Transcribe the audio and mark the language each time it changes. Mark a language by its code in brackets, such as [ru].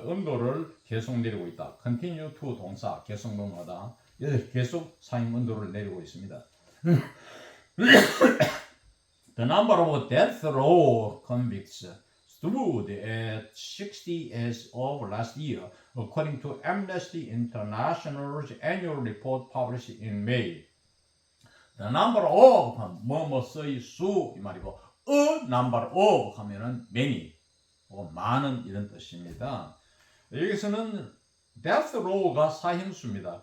[ko] 언도를 계속 내리고 있다. continue to 동사 계속 넘어가다. 계속 사형 언도를 내리고 있습니다. [en] The number of death row convicts stood at 60 as of last year, according to Amnesty International's annual report published in May. The number of [ko] 뭐뭐의 수 이 말이고 [en] a number of [ko] 하면은 many 많은 이런 뜻입니다. 여기서는 death row가 사형수입니다.